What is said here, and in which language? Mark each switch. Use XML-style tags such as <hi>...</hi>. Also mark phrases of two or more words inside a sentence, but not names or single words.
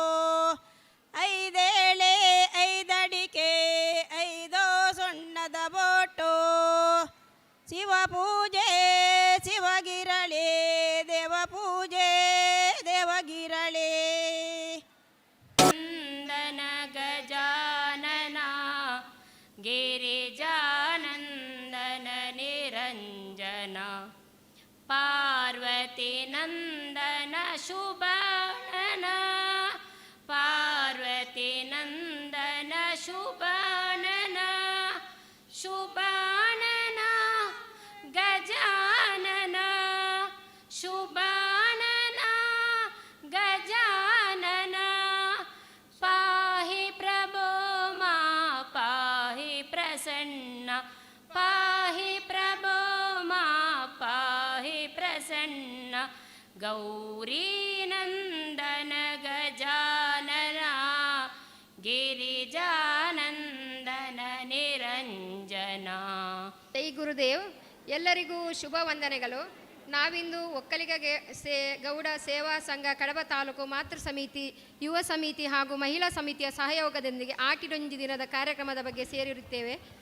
<kn>ಐದೇಳೆ ಐದಡಿಕೆ ಐದು ಸುಣ್ಣದ ಬೋಟು ಶಿವ ಪೂಜೆ ಶಿವಗಿರಳಿ ದೇವ ಪೂಜೆ ದೇವಗಿರಳಿ.</kn> <sa>ನಂದನ ಗಜಾನನ ಗಿರಿಜಾನಂದನ ನಿರಂಜನ ಪಾರ್ವತಿ ನಂದನ ಶುಭಾನನ ಪಾರ್ವತಿ ನಂದನ ಶುಭಾನನ ಶುಭಾನನ ಗಜಾನನ ಶುಭಾನನ ಗಜಾನನ ಪಾಹಿ ಪ್ರಭೋ ಮಾ ಪಾಹಿ ಪ್ರಸನ್ನ ಪಾಹಿ ಪ್ರಭೋ ಮಾ ಪಾಹಿ ಪ್ರಸನ್ನ ಗೌರಿ ನಂದನ ಗಜಾನನ ಗಿರಿಜಾನಂದನ ನಿರಂಜನ.</sa> <kn>ಜೈ ಗುರುದೇವ್. ಎಲ್ಲರಿಗೂ ಶುಭ ವಂದನೆಗಳು. ನಾವಿಂದು ಒಕ್ಕಲಿಗ ಗೌಡ ಸೇವಾ ಸಂಘ ಕಡಬ ತಾಲೂಕು ಮಾತೃ ಸಮಿತಿ ಯುವ ಸಮಿತಿ ಹಾಗೂ ಮಹಿಳಾ ಸಮಿತಿಯ ಸಹಯೋಗದೊಂದಿಗೆ ಆಟಿಡೊಂಜಿ ದಿನದ ಕಾರ್ಯಕ್ರಮದ ಬಗ್ಗೆ ಸೇರಿರುತ್ತೇವೆ.</kn>